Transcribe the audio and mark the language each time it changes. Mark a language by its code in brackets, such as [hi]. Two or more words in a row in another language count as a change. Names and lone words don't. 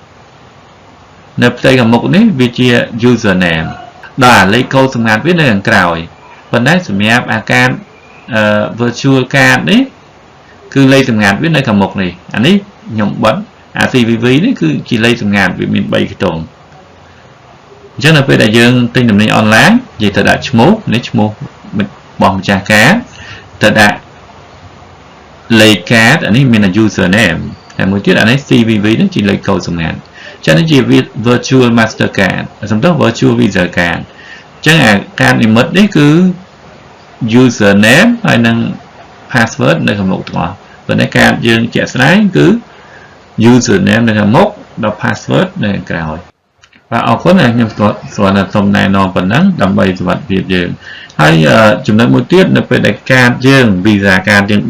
[km] វាជា username ដល់លេខកូដសម្ងាត់វានៅខាងក្រោយប៉ុន្តែសម្រាប់អាកាត [en] virtual card [km] នេះគឺលេខសម្ងាត់វានៅខាងមុខនេះអានេះខ្ញុំបិទអា CVV នេះគឺជាលេខសម្ងាត់វាមាន3ខ្ទង់អញ្ចឹងនៅពេលដែលយើងទិញទំនិញអនឡាញនិយាយទៅដាក់ឈ្មោះនេះឈ្មោះរបស់ម្ចាស់ការទៅដាក់លេខកា តអានេះមាន username ហើយមួយទៀតអានេះ CVV នេះជាលេខកូដសម្ងាត់អញ្ចឹងនេះជា [en] virtual master card [km] សំដៅ [en] virtual visa card [km] អញ្ចឹងអាកាតនិមិត្តនេះគឺ username ហើយនិង password នៅខាងមុខទាំងអស់ប៉ុន្តែកាតយើងជាក់ស្ដែងគឺ username នៅខាងមុខដល់ password នៅខាងក្រោយបាទអរគុណខ្ញុំស្គាល់សូមណែនាំប៉ុណ្ណឹងដើម្បីសុវត្ថិភាពយើងហើយចំណុចមួយទៀតនៅពេលដែលកាតយើង Visa Card យើង